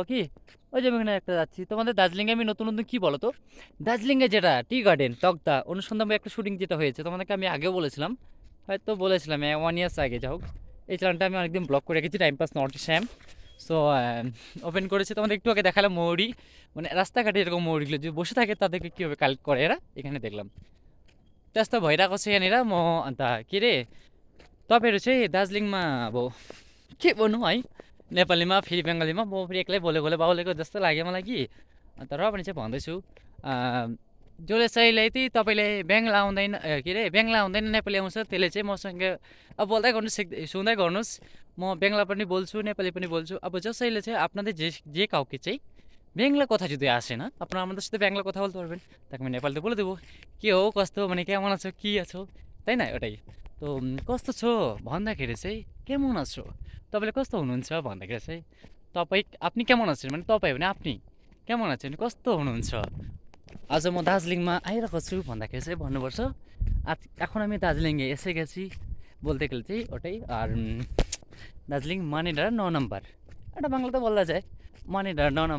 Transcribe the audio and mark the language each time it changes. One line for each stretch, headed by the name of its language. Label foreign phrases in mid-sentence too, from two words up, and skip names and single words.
Bangla: কি ওই যে আমি এখানে একটা যাচ্ছি, তোমাদের দার্জিলিংয়ে আমি নতুন নতুন কি বলো তো, দার্জিলিংয়ে যেটা
English: tea garden
Bangla: তকদা অনুসন্ধান বা একটা শুটিং যেটা হয়েছে, তোমাদেরকে আমি আগেও বলেছিলাম, হয়তো বলেছিলাম
English: 1 years
Bangla: আগে। যাই হোক, এই চ্যানেলটা আমি অনেকদিন ব্লগ করে রেখেছি,
English: time pass not sham.
Bangla: সো ওপেন করেছে, তোমাদের একটু আগে দেখালাম মৌরি, মানে রাস্তাঘাটে এরকম মৌরিগুলো যে বসে থাকে তাদেরকে কীভাবে কালেক্ট করে এরা, এখানে দেখলাম।
Nepali: त्यस्तो भइरहेको छ यहाँनिर। म अन्त के अरे, तपाईँहरू चाहिँ दार्जिलिङमा अब के भन्नु है, नेपालीमा फेरि बङ्गालीमा, म फेरि एक्लै बोलेकोले बाउलेको जस्तो लाग्यो मलाई कि। अन्त र पनि चाहिँ भन्दैछु, जसले चाहिँ तपाईँले बङ्गला आउँदैन, के अरे बङ्गला आउँदैन नेपाली आउँछ, त्यसले चाहिँ मसँग अब बोल्दै गर्नुहोस्, सुन्दै गर्नुहोस्। म बङ्गला पनि बोल्छु, नेपाली पनि बोल्छु। अब जसैले चाहिँ
Bangla: আপনাদের যে কাউকে चाहिँ বাংলা কথা যদি আসে না, আপনারা আমাদের সাথে বাংলা কথা বলতে পারবেন, তাকে আমি নেপালিতে বলে দেবো,
Nepali: के हो कस्तो,
Bangla: মানে কেমন আছো, কি আছো, তাই না, ওটাই।
Nepali: তো कस्तो छो भन्दाखेरि चाहिँ
Bangla: কেমন আছো,
Nepali: तपाईँले कस्तो हुनुहुन्छ भन्दाखेरि चाहिँ तपाईँ,
Bangla: আপনি কেমন আছেন মানে
Nepali: तपाईँ भने
Bangla: আপনি কেমন আছেন,
Nepali: कस्तो हुनुहुन्छ। आज म दार्जिलिङमा आइरहेको छु भन्दाखेरि चाहिँ भन्नुपर्छ
Bangla: আজ এখন আমি দার্জিলিংয়ে এসে গেছি বলতে গেলে चाहिँ ওটাই। আর দার্জিলিং মানেডার 9 নম্বর, এটা বাংলাতে বলা যায় মানেডার 9 নম্বর।